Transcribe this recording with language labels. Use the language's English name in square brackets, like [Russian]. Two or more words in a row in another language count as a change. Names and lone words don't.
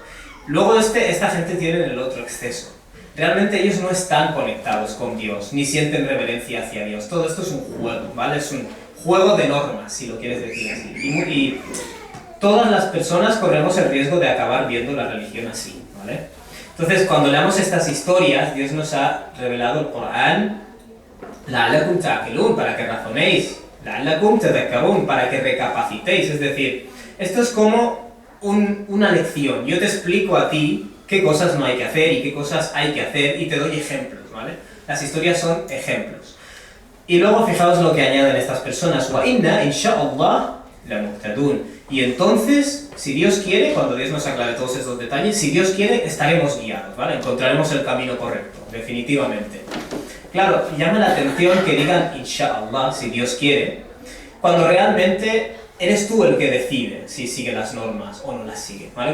[Spanish] Luego esta gente tiene el otro exceso. Realmente ellos no están conectados con Dios, ni sienten reverencia hacia Dios. Todo esto es un juego, ¿vale? Es un juego de normas, si lo quieres decir así. Y todas las personas corremos el riesgo de acabar viendo la religión así, ¿vale? Entonces, cuando leamos estas historias, Dios nos ha revelado el Corán, [Arabic] لَعَلَّكُمْ تَعْقِلُونَ, [Spanish] para que razonéis, [Arabic] لَعَلَّكُمْ تَذَكَّرُونَ, [Spanish] para que recapacitéis. Es decir, esto es como una lección. Yo te explico a ti qué cosas no hay que hacer y qué cosas hay que hacer y te doy ejemplos, ¿vale? Las historias son ejemplos. Y luego fijaos lo que añaden estas personas, [Arabic] وَإِنَّا إِنْ شَاءَ اللَّهِ لَمُهْتَدُونَ. [Spanish] Y entonces, si Dios quiere, cuando Dios nos aclare todos estos detalles, si Dios quiere, estaremos guiados, ¿vale? Encontraremos el camino correcto, definitivamente. Claro, llama la atención que digan Insha'Allah, si Dios quiere, cuando realmente eres tú el que decide si sigue las normas o no las sigue, ¿vale?